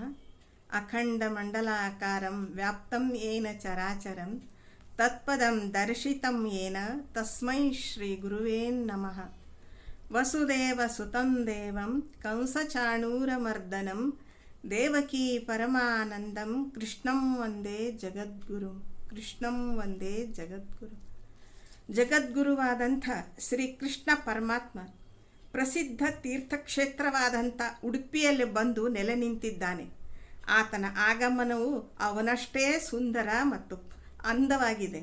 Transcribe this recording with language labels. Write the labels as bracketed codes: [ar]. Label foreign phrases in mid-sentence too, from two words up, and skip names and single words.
[sa] ಅಖಂಡಮಂಡಲಾಕಾರಂ ವ್ಯಾಪ್ತಂ ಯೇನ ಚರಾಚರಂ ತತ್ಪದಂ ದರ್ಶಿತಂ ಯೇನ ತಸ್ಮೈ ಶ್ರೀ ಗುರುವೇ ನಮಃ. ವಸುದೇವ ಸುತಂ ದೇವಂ ಕಂಸಚಾಣೂರಮರ್ದನಂ ದೇವಕೀ ಪರಮಾನಂದಂ ಕೃಷ್ಣಂ ವಂದೇ ಜಗದ್ಗುರು. [kn] ಜಗದ್ಗುರುವಾದಂಥ ಶ್ರೀಕೃಷ್ಣ ಪರಮಾತ್ಮ ಪ್ರಸಿದ್ಧ ತೀರ್ಥಕ್ಷೇತ್ರವಾದಂಥ ಉಡುಪಿಯಲ್ಲಿ ಬಂದು ನೆಲೆ ನಿಂತಿದ್ದಾನೆ. ಆತನ ಆಗಮನವು ಅವನಷ್ಟೇ ಸುಂದರ ಮತ್ತು ಅಂದವಾಗಿದೆ.